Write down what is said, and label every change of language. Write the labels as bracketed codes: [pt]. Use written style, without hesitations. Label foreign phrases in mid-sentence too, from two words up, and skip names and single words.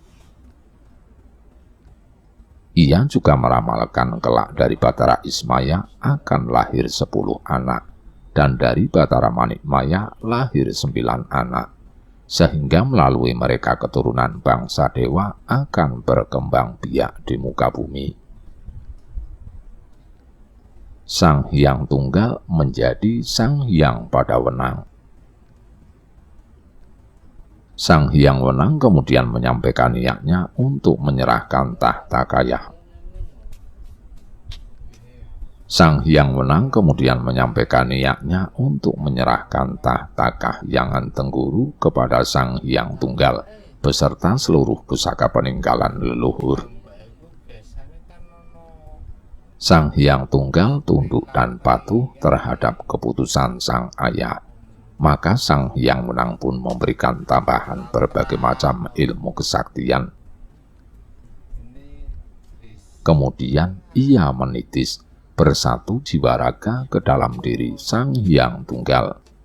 [id] Ia juga meramalkan kelak dari Batara Ismaya akan lahir 10 anak, dan dari Batara Maya lahir 9 anak, sehingga melalui mereka keturunan bangsa dewa akan berkembang biak di muka bumi. Sang Hyang Tunggal menjadi Sang Hyang Padawenang. Sang Hyang Wenang kemudian menyampaikan niatnya untuk menyerahkan tahta Kayah. Sang Hyang Wenang kemudian menyampaikan niatnya untuk menyerahkan tahta Kahyangan Tengguru kepada Sang Hyang Tunggal beserta seluruh pusaka peninggalan leluhur. Sang Hyang Tunggal tunduk dan patuh terhadap keputusan sang ayah. Maka Sang Hyang Wenang pun memberikan tambahan berbagai macam ilmu kesaktian. Kemudian ia menitis bersatu jiwa raga ke dalam diri Sang Hyang Tunggal.